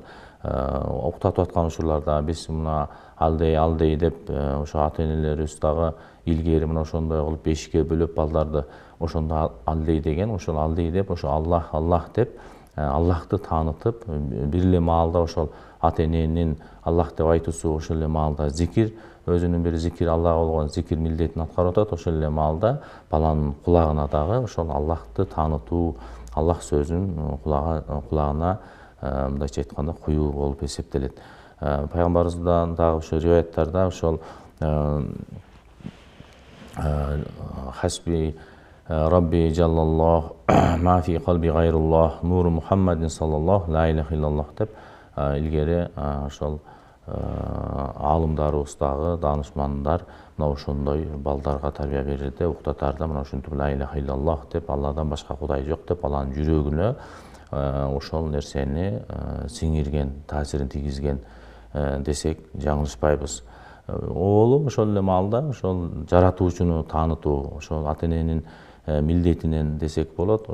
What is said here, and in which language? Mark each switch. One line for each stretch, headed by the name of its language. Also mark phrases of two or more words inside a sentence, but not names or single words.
Kyrgyz: Уктатып аткан учурларда биз мына алдей деп ошо ата-энелерибиз дагы илгери мына ошондой кылып бешикке бөлөп балдарды ошондо алдей деген, ошол алдей деп ошо Аллах деп Аллахты таанытып, бир эле маалда ошол ата-эненин Аллах деп айтуусу, ошол эле маалда зикир, өзүнүн бир зикир, Аллага болгон зикир милдетин аткарып атат. Ошол эле маалда баланын кулагына дагы ошол Аллахты таанытуу, Аллах сөзүн кулагына мындайча айтканда куюу болуп эсептелет. Пайгамбарыбыздан дагы ошо риваяттарда ошол
Arabic: حسبي ربي جل الله ما في قلبي غير الله نور محمد صلى الله لا إله إلا الله
Kyrgyz: деп илгери ошол алымдарыбыз дагы, даанышмандар мына ошондой балдарга тарбия берерде, уктатарда мына ошентип
Arabic: لا إله إلا الله
Kyrgyz: деп, Алладан башка кудай жок деп, баланын жүрөгүнө ошол нерсени сиңирген, таасирин тийгизген десек жаңылышпайбыз. Оолу ошол эле маалда ошол жаратуучуну таанытуу, ошол ата-эненин милдетинен десек болот.